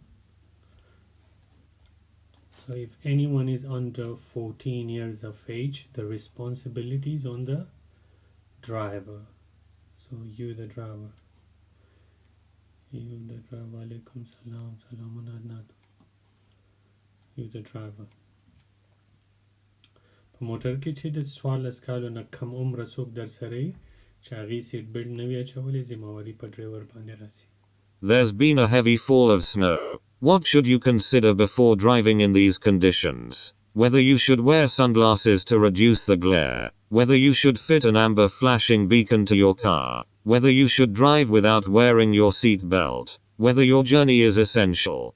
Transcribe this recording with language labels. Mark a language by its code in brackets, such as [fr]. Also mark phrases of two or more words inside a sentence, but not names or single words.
[en] So if anyone is under 14 years of age, the responsibility is on the driver. So you the driver. You the driver. [ar] وعليكم السلام. [en] Salamun adnan. You the driver. [ps] په موټر کې چې د 14 کالو نه کم عمره څوک در سره وي چې هغې [en] seat belt [ps] نه وي اچولی ذمهواري په ډرایور باندې راځي. [en] There's been a heavy fall of snow. What should you consider before driving in these conditions? Whether you should wear sunglasses to reduce the glare, whether you should fit an amber flashing beacon to your car, whether you should drive without wearing your seat belt, whether your journey is essential.